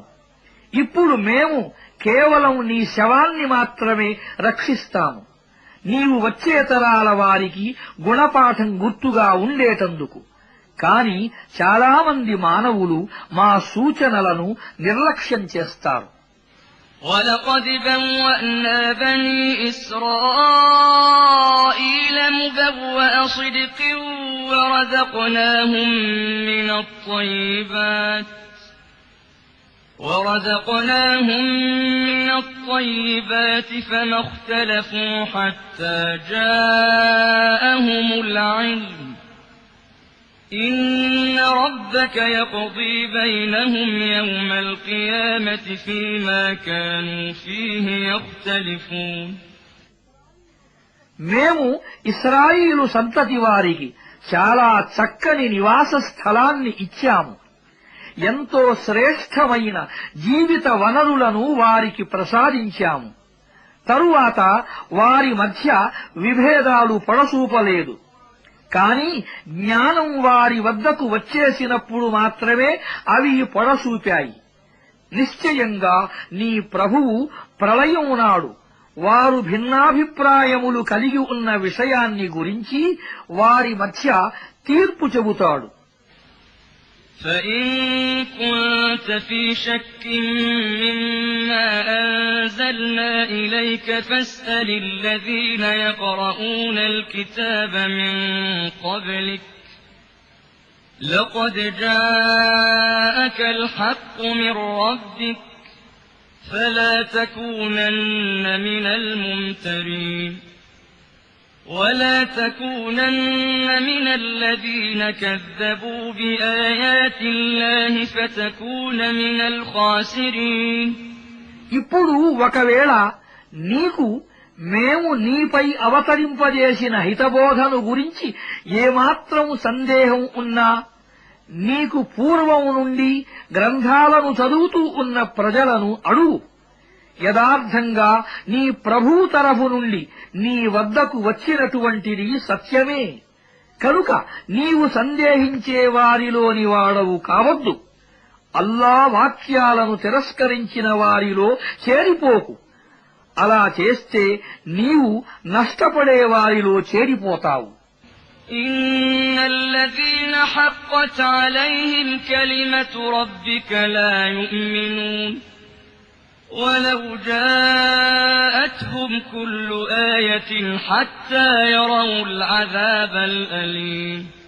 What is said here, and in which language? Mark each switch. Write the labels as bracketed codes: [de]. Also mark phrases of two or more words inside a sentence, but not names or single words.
[te] ఇప్పుడు మేము కేవలం నీ శవాన్ని మాత్రమే రక్షిస్తాము, నీవు వచ్చే తరాల వారికి గుణపాఠం గుర్తుగా ఉండేటందుకు. కాని చాలామంది మానవులు మా సూచనలను నిర్లక్ష్యం చేస్తారు. [ar] وَلَقَدْ بَوَّأْنَا بَنِي إِسْرَائِيلَ مُبَوَّأَ صِدْقٍ ورزقناهم من الطيبات فما اختلفوا حتى جاءهم العلم إن ربك يقضي بينهم يوم القيامة فيما كانوا فيه يختلفون [te] మేము ఇశ్రాయేలు సంతతి వారికి చాలా చక్కని నివాస స్థలాన్ని ఇచ్చాము. ఎంతో శ్రేష్టమైన జీవిత వనరులను వారికి ప్రసాదించాము. తరువాత వారి మధ్య విభేదాలు పడసూపలేదు. కాని జ్ఞానం వారి వద్దకు వచ్చేసినప్పుడు మాత్రమే అవి పొడసూపాయి. నిశ్చయంగా నీ ప్రభువు ప్రళయం నాడు వారు భిన్నాభిప్రాయములు కలిగి ఉన్న విషయాన్ని గురించి వారి మధ్య తీర్పు చెబుతాడు. [ar] فإن كنت في شك مما أنزلنا إليك فاسأل الذين يقرؤون الكتاب من قبلك لقد جاءك الحق من ربك فلا تكونن من الممترين ولا تكونن من الذين كذبوا بآيات الله فتكون من الخاسرين [te] ఇప్పుడు ఒకవేళ నీకు మేము నీపై అవతరింపజేసిన హితబోధను గురించి ఏమాత్రం సందేహం ఉన్నా, నీకు పూర్వం నుండి గ్రంథాలను చదువుతూ ఉన్న ప్రజలను అడుగు. యథార్థంగా నీ ప్రభువు తరఫు నుండి నీ వద్దకు వచ్చినటువంటిది సత్యమే కనుక నీవు సందేహించే వారిలోని వాడవు కావద్దు. అల్లా వాక్యాలను తిరస్కరించిన వారిలో చేరిపోకు. అలా చేస్తే నీవు నష్టపడే వారిలో చేరిపోతావు. [ar] إن الذين حقت عليهم كلمة ربك لا يؤمنون ولو جاءتهم كل آية حتى يروا العذاب الأليم